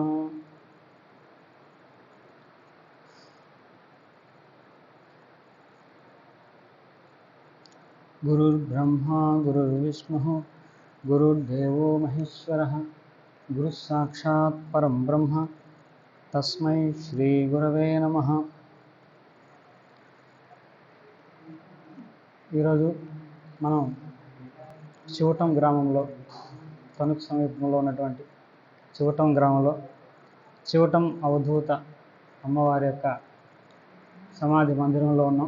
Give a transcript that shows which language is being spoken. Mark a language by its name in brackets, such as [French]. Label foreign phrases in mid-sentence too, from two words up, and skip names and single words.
[Sanskrit] गुरुर्ब्रह्मा गुरुर्विष्णुः गुरुर्देवो महेश्वरः गुरुः साक्षात् परं ब्रह्म तस्मै श्रीगुरवे नमः। [Telugu] ఈరోజు మనం చివటం గ్రామంలో, తణుకు సమీపంలో ఉన్నటువంటి చివటం గ్రామంలో చివటం అవధూత అమ్మవారి యొక్క సమాధి మందిరంలో ఉన్నాం.